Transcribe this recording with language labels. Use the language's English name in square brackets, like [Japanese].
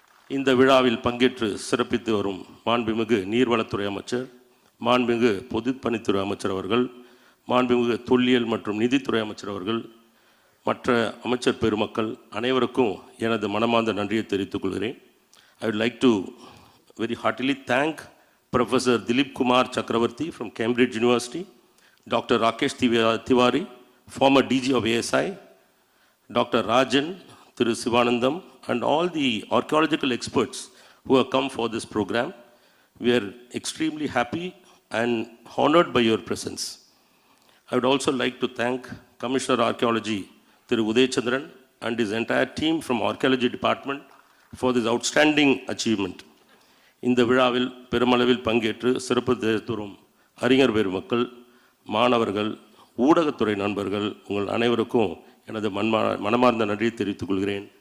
[Tamil] இந்த விழாவில் பங்கேற்று சிறப்பித்து வரும் மாண்புமிகு நீர்வளத்துறை அமைச்சர், மாண்புமிகு பொதுப்பணித்துறை அமைச்சர் அவர்கள், மாண்புமிகு தொல்லியல் மற்றும் நிதித்துறை அமைச்சர் அவர்கள், மற்ற அமைச்சர் பெருமக்கள் அனைவருக்கும் எனது மனமார்ந்த நன்றியை தெரிவித்துக் கொள்கிறேன். [English] I would like to very heartily thank Professor Dilip Kumar Chakravarti from Cambridge University, Dr. Rakesh Tiwari, former DG of ASI, Dr. Rajan, Thiru Sivanandam, and all the archaeological experts who have come for this program. We are extremely happy and honored by your presence. I would also like to thank Commissioner Archaeology, Thiru Uday Chandran, and his entire team from Archaeology Department for this outstanding achievement. [Tamil] இந்த விழாவில் பெருமளவில் பங்கேற்று சிறப்பு தரும் அறிஞர் பெருமக்கள், மாணவர்கள், ஊடகத்துறை நண்பர்கள், உங்கள் அனைவருக்கும் எனது மனமார்ந்த நன்றியை தெரிவித்துக் கொள்கிறேன்.